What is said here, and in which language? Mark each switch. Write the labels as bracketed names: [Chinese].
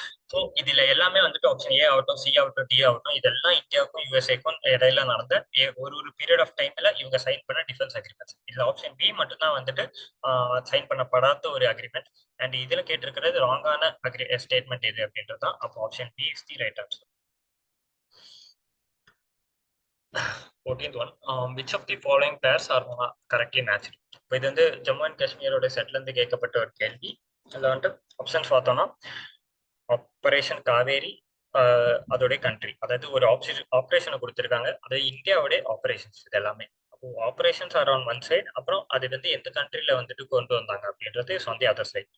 [Tamil] So இதுல எல்லாமே வந்துட்டு ஆப்ஷன் ஏ ஆகட்டும், சி ஆகட்டும், டி ஆகட்டும், இதெல்லாம் இந்தியாவுக்கும் யூஎஸ்ஏக்கும் இடையில நடந்த ஒரு பீரியட் ஆஃப் டைம்ல இவங்க சைன் பண்ண டிஃபென்ஸ் அக்ரிமெண்ட்ஸ். இதுல ஆப்ஷன் பி மட்டும் தான் வந்துட்டு சைன் பண்ணப்படாத ஒரு அக்ரிமெண்ட். அண்ட் இதுல கேட்டிருக்கிறது ராங்கான ஸ்டேட்மெண்ட் எது அப்படின்றது தான். [English] அப்போ option B is the right answer. 14th one, which of the following pairs are correctly matched? [Tamil] இப்போ இது வந்து ஜம்மு அண்ட் காஷ்மீரோட செட்ல இருந்து கேட்கப்பட்ட ஒரு கேள்வி. அதில் வந்துட்டு ஆப்ஷன்ஸ் பார்த்தோம்னா ஆபரேஷன் காவேரி, அதோடைய கண்ட்ரி, அதாவது ஒரு ஆப்ரேஷனை கொடுத்துருக்காங்க, அதாவது இந்தியாவுடைய ஆப்ரேஷன்ஸ் இது எல்லாமே. அப்போ operations R on one side, அப்புறம் அது வந்து எந்த கண்ட்ரில வந்துட்டு கொண்டு வந்தாங்க அப்படின்றது ஆன் தி அதர் சைட்.